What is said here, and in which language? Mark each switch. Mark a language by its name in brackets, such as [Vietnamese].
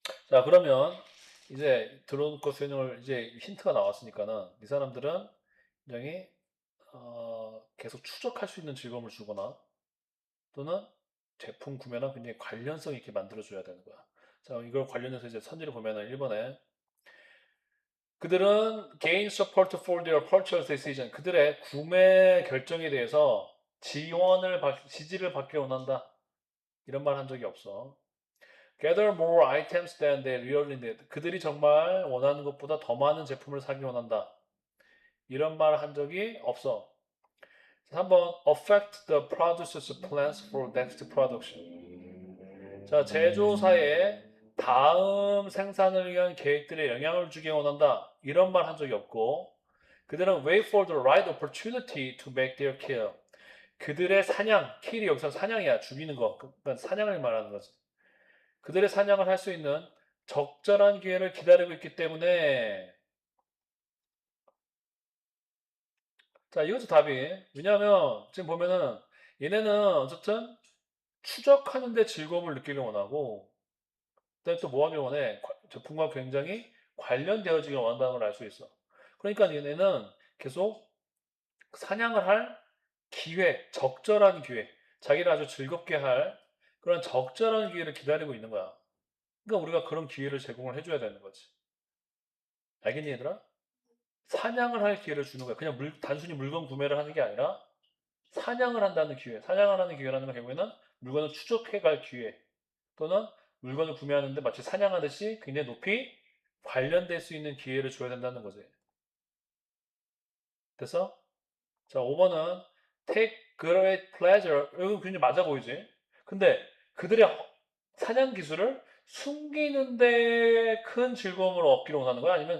[Korean] 자, 그러면 이제 드론컷 수행을 이제 힌트가 나왔으니까는 이 사람들은 굉장히 계속 추적할 수 있는 즐거움을 주거나 또는 제품 구매랑 굉장히 관련성 있게 만들어줘야 되는 거야. 자, 이걸 관련해서 이제 선지를 보면은 1번에 그들은 [English] gain support for their purchase decision. [Korean] 그들의 구매 결정에 대해서 지지를 받길 원한다. 이런 말 한 적이 없어. [English] Gather more items than they really need. [Korean] 그들이 정말 원하는 것보다 더 많은 제품을 사기 원한다. 이런 말 한 적이 없어. [English] 3번 affect the producer's plans for next production. [Korean] 자, 제조사의 다음 생산을 위한 계획들에 영향을 주기 원한다. 이런 말 한 적이 없고 그들은 [English] wait for the right opportunity to make their kill. [Korean] 그들의 사냥, 킬이 여기서 사냥이야. 죽이는 거. 그러니까 사냥을 말하는 거지. 그들의 사냥을 할 수 있는 적절한 기회를 기다리고 있기 때문에 자, 이것도 답이. 왜냐하면 지금 보면은 얘네는 어쨌든 추적하는데 즐거움을 느끼길 원하고 그다음에 또 뭐 하길 원해? 제품과 굉장히 관련되어지길 원한다는 걸 알 수 있어. 그러니까 얘네는 계속 사냥을 할 기회, 적절한 기회. 자기를 아주 즐겁게 할 그런 적절한 기회를 기다리고 있는 거야. 그러니까 우리가 그런 기회를 제공을 해줘야 되는 거지. 알겠니, 얘들아? 사냥을 할 기회를 주는 거야. 그냥 단순히 물건 구매를 하는 게 아니라 사냥을 한다는 기회. 사냥을 하는 기회라는 건 결국에는 물건을 추적해 갈 기회. 또는 물건을 구매하는데 마치 사냥하듯이 굉장히 높이 관련될 수 있는 기회를 줘야 된다는 거지. 됐어? 자, 5번은 [English] take great pleasure. [Korean] 이거 굉장히 맞아 보이지? 근데 그들의 사냥 기술을 숨기는데 큰 즐거움을 얻기를 원하는 거야?